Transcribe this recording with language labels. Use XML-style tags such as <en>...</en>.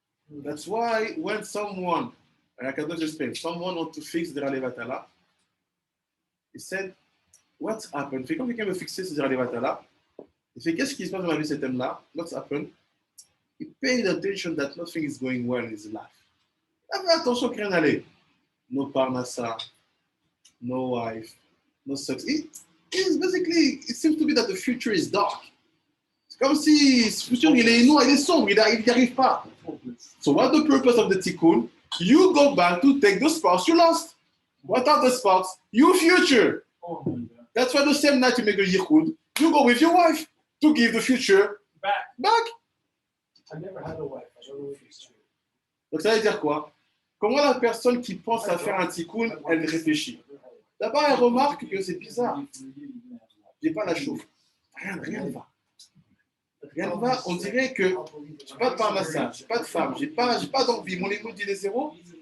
<en>That's why when someone, and I cannot explain, someone wants to fix Zera Levatala, he said, what's happened?</en> <fr>Fait quand quelqu'un veut fixer ce Zera Levatala, il fait qu'est-ce qui se passe dans la vie de cet homme-là?</fr> <en>What's happened? He paid attention that nothing is going well in his life.</en> <fr>Il fait attention qu'il n'y a rien n'allait.</fr> <en>No parnassa, no wife, no sex. It's basically, it seems to be that the future is dark.</en> <fr>C'est comme si ce futur, il est noir, il est sombre, il n'y arrive pas.</fr> <en>So what's the purpose of the tikkun? You go back to take the sparks you lost. What are the sparks? Your future. Oh my God. That's why the same night you make a yichud, you go with your wife to give the future back. I never had a wife. I don't know if it's true.</en> <fr>Donc ça veut dire quoi? Comment la personne qui pense à faire un tikkun, elle réfléchit? D'abord, elle remarque que c'est bizarre. J'ai pas la chauffe. Rien ne va. Rien ne va. On dirait que j'ai pas de parnassa, j'ai pas de femme, j'ai pas d'envie. Mon écoute il est zéro.</fr>